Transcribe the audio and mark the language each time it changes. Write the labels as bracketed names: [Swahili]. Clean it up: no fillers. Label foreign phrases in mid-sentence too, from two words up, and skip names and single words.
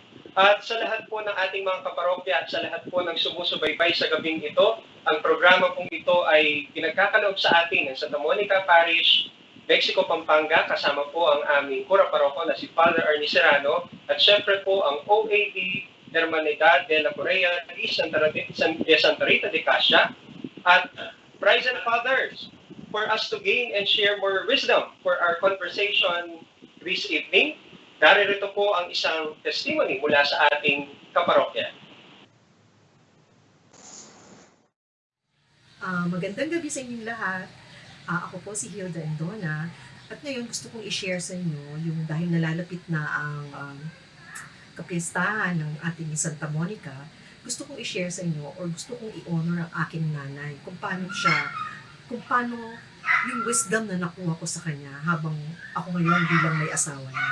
[Filipino] At sa lahat po ng ating mga kaparokya at sa lahat po ng sumusubaybay sa gabing ito, ang programa pong ito ay pinagkakaloob sa atin ng Santa Monica Parish Mexico, Pampanga. Kasama po ang aming Cura Paroko na si Father Ernie Serrano at syempre po ang OAD Hermanidad de la Correa de Santa Rita de Casia at [English] Brides and Fathers for us to gain and share more wisdom for our conversation this evening. [Filipino] Naririto po ang isang testimony mula sa ating kaparokya. Magandang gabi sa inyong lahat. Ako po si Hilda Endona at ngayon gusto kong i-share sa inyo yung dahil nalalapit na ang kapistahan ng ating Santa Monica, gusto kong i-share sa inyo or gusto kong i-honor ang aking nanay kung paano yung wisdom na nakuha ko sa kanya habang ako ngayon bilang may asawa na.